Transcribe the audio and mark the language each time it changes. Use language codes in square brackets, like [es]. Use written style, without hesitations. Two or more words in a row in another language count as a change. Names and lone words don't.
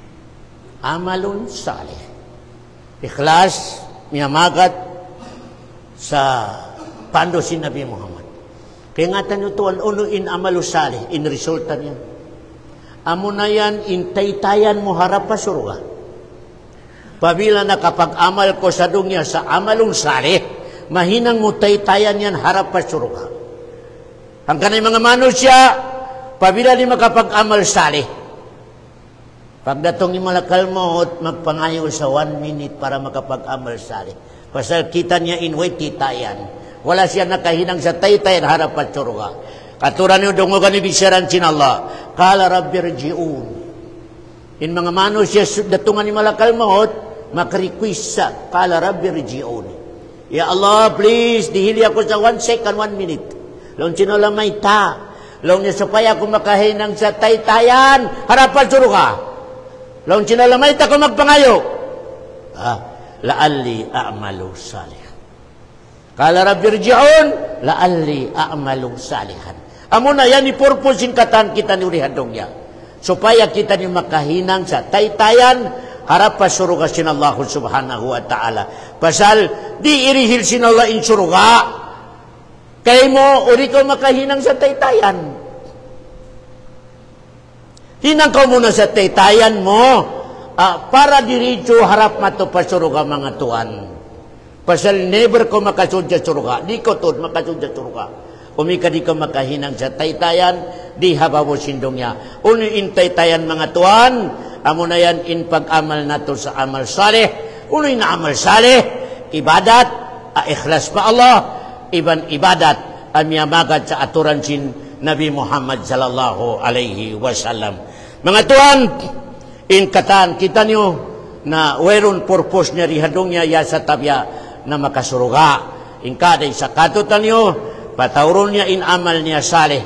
[ar] Amalun salih. [tsg] Ikhlas, miyamagat sa pando si Nabi Muhammad. Kaya ngatan nyo tuwan, in amalu salih, in resulta niyan. Amo na yan, in taytayan mo harap pa surga. Pabila nakapag-amal ko sa dunya sa amalong salih, mahinang mo taytayan yan harap pa surga. Ang kanay mga manusya, pabila di makapag-amal salih, pagdatong ni malakal maut, magpangayo sa 1 minute para makapag-amal salih. Pasal kita niya inway titayan. Wala siya nakahinang sa taytayan harap at surga. Katuran niyo dungogan ni bisiran sin Allah. [ar] Kala Rabbi rji'un. [tsg] In mga manos siya datungan ni malakal maut, makarequest sa [ar] Kala Rabbi rji'un. [tsg] Ya Allah, please, dihili ako sa 1 second, 1 minute. Long sinolamay ta. Long niya supaya ako makahinang sa taytayan harap at surga. Long sinolamay ta ko magpangayo. [ar] La'alli a'malu salih. Kala Rabbi rji'un, la'alli a'malu salihan. [tsg] Amo na yan, i-purpose yung katan kita ni urihadong niya. Supaya kita ni makahinang sa taytayan, harap pa suruga sin [ar] Allah subhanahu wa ta'ala. [tsg] Pasal, di irihil sin Allah in suruga. Kaya mo, uri ko makahinang sa taytayan. Hinang ka muna sa taytayan mo, para diritso harap mato pa suruga mga tuan. Pasal never ko makasudya suruga. Di ko to makasudya suruga. Umika di ko makahinang sa taytayan, di habawo sindong niya. Uni in taytayan mga tuan, amo na yan in pag-amal nato sa amal salih. Uni na amal salih, ibadat, ikhlas pa Allah, iban ibadat, amiyamagad sa aturan sin Nabi Muhammad [ar] sallallahu alaihi wasallam. [tsg] Mga tuan, in katan, kita niyo na weron purpose niya rihadong niya ya sa tabya na makasuruga. In kada sa katutan niyo, patauron niya in amal niya salih.